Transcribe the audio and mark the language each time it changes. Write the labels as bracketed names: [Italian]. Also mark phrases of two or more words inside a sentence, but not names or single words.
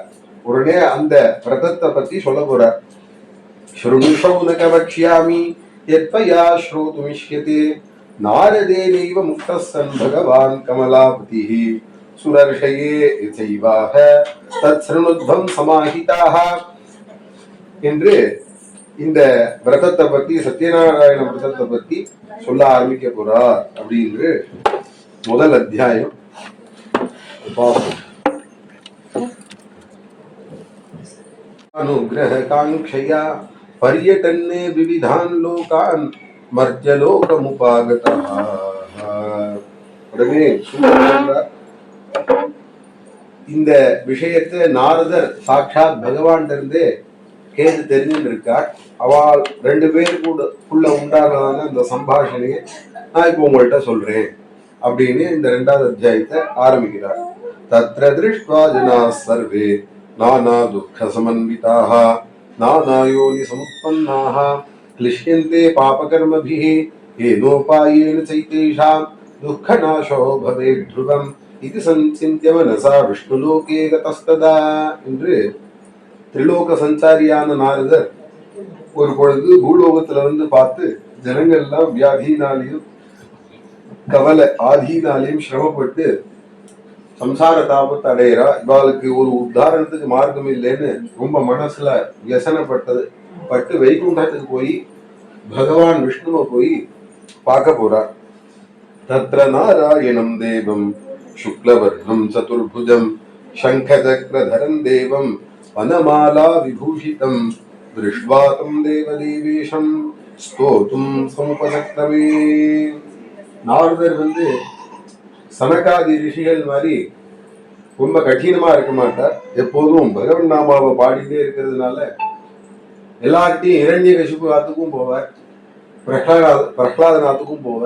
[Tamil] உடனே அந்த விரதத்தை பத்தி சொல்ல போறார். [Sanskrit] शृणुशौनक वक्ष्यामि यत्त्वया श्रोतुमिष्यते नारदेनैव मुक्तः सन् भगवान् कमलापतिः सुरर्षये यथैवाह तच्छृणुध्वं समाहिताः [Tamil] என்று இந்த விரதத்தை பத்தி, சத்யநாராயண விரதத்தை பத்தி சொல்ல ஆரம்பிக்க போறார் அப்படின்னு முதல் அத்தியாயம். [Sanskrit] अनुग्रह कांक्षया पर्यटन्ने विविधान लोकान मर्त्यलोकमुपागतः. [Tamil] உடனே இந்த விஷயத்தை நாரதர் சாட்சாத் பகவான் இருந்து கேட்டு தெரிஞ்சுட்டு இருக்கார். அவள் 2 பேருக்குள்ள உண்டானதான அந்த சம்பாஷணையை நான் இப்போ உங்கள்கிட்ட சொல்றேன் அப்படின்னு இந்த 2வது அத்தியாயத்தை ஆரம்பிக்கிறார். [Sanskrit] तत्र दृष्ट्वा जनाः सर्वे नाना दुःख समन्विताः नानायोनि समुत्पन्नाः क्लिश्यन्ते पापकर्मभिः येनोपायेन चैतेषां दुःखनाशो भवेत् ध्रुवम् इति संचिन्त्य मनसा विष्णुलोके गतस्तदा [Tamil] என்று திரிலோக சஞ்சாரியான நாரதர் ஒரு பொழுது பூலோகத்துல வந்து பார்த்து ஜனங்கள் எல்லாம் வியாதினாலையும் கவலை ஆதினாலையும் சிரமப்பட்டு சம்சார தாபத்தை அடையிறா, இவாளுக்கு ஒரு உத்தாரணத்துக்கு மார்க்கம் இல்லைன்னு ரொம்ப மனசுல வியசனப்பட்டு வைகுண்டத்துக்கு போய் பகவான் விஷ்ணுவை போய் பார்க்க போறார். [Sanskrit] तत्र नारायणं देवम् शुक्लवर्णं चतुर्भुजं शङ्खचक्रधरं देवं वनमाला विभूषितं दृष्ट्वा तं देवदेवेशं स्तोतुं समुपसक्रमे. [Tamil] நாரதர் சனகாதி ரிஷிகள் மாதிரி ரொம்ப கடினமா இருக்க மாட்டார். எப்போதும் பகவன் நாமாவை பாடிட்டே இருக்கிறதுனால எல்லார்ட்டையும் இரண்ய கசிப்பு ஆத்துக்கும் போவார், பிரகலாதநாத்துக்கும் போவார்.